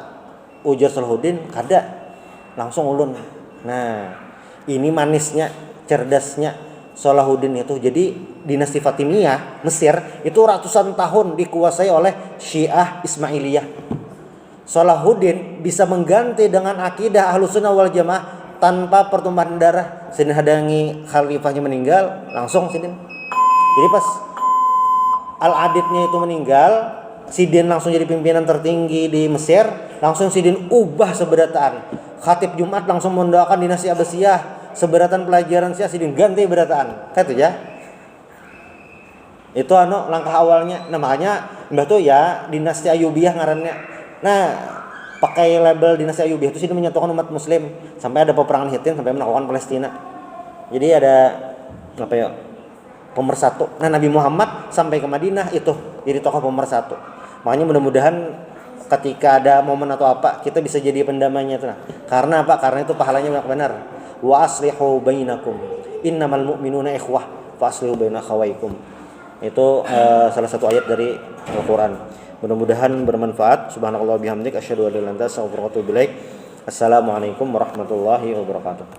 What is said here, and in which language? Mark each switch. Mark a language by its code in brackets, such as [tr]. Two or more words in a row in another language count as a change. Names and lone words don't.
[bjn] Ujar Salahuddin kada, langsung ulun. [id] Nah, ini manisnya, cerdasnya Salahuddin itu. Jadi dinasti Fatimiyah Mesir itu ratusan tahun dikuasai oleh Syiah Ismailiyah. Salahuddin bisa mengganti dengan akidah Ahlussunnah wal Jamaah tanpa pertumpahan darah. Sidin hadangi khalifahnya meninggal, langsung sidin. Jadi pas Al-Adidnya itu meninggal, sidin langsung jadi pimpinan tertinggi di Mesir, langsung sidin ubah seberataan. Khatib Jumat langsung mendoakan dinasti Abbasiyah, seberatan pelajaran Syiah sidin ganti berataan. Kayak itu ya. Itu langkah awalnya. Nah, makanya mbah tuh ya dinasti Ayyubiyah ngarannya. Nah, pakai label dinasti Ayyubiyah itu sih menyatukan umat muslim sampai ada peperangan Hittin sampai menaklukkan Palestina. Jadi ada pemersatu. Nah, Nabi Muhammad sampai ke Madinah itu jadi tokoh pemersatu. Makanya mudah-mudahan ketika ada momen atau apa kita bisa jadi pendamainya itu. Nah, karena apa? Karena itu pahalanya banyak benar. [ar] وأصلحوا بينكم إنما المؤمنون إخوة فأصلحوا بين أخويكم. [id] Itu salah satu ayat dari Al-Qur'an. Mudah-mudahan bermanfaat. [ar] سبحان الله بحمدك أشهد أن لا إله إلا أنت أستغفرك وأتوب إليك. السلام عليكم ورحمة الله وبركاته.